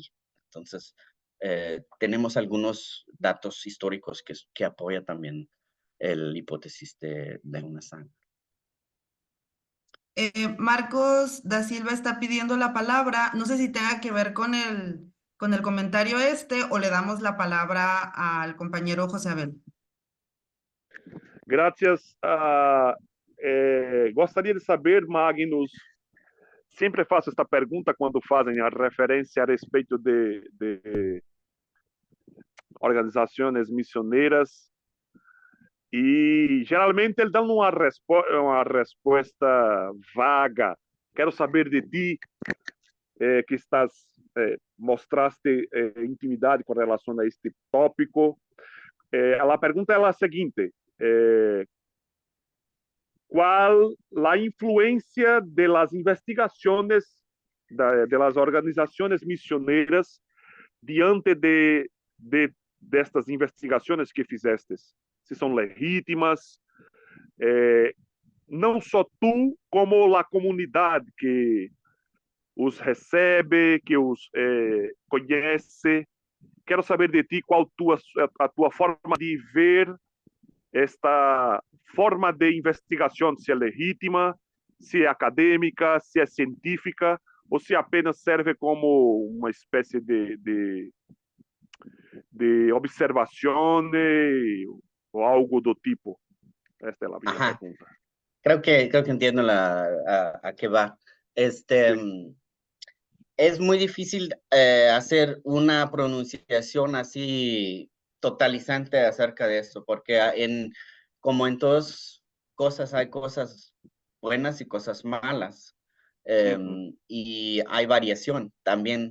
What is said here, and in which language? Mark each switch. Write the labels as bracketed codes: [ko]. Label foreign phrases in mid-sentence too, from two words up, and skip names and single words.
[es] Entonces, tenemos algunos datos históricos que apoyan también la hipótesis de una sangre. Marcos da Silva está pidiendo la palabra. No sé si tenga que ver con el comentario o le damos la palabra al compañero José Abel. Gracias. [pt] Gostaria de saber, Magnus, sempre faço esta pergunta quando fazem a referência a respeito de organizações missioneiras e geralmente eles dão uma resposta vaga. Quero saber de ti, que mostraste intimidade com relação a este tópico. A pergunta é a seguinte: [es] ¿cuál la influencia de las investigaciones de las organizaciones misioneras [pt] diante de [es] estas investigaciones que fizestes? [pt] Se são legítimas, não só tu, como a comunidade que os recebe, que os conhece. Quero saber de ti qual a tua forma de ver esta forma de investigação, se é legítima, se é acadêmica, se é científica, ou se apenas serve como uma espécie de observação ou algo do tipo. Esta é a minha pergunta. [es] Creo que entiendo a qué va. Sí. Es muy difícil hacer una pronunciación así totalizante acerca de esto, porque como en todas cosas hay cosas buenas y cosas malas, y hay variación también.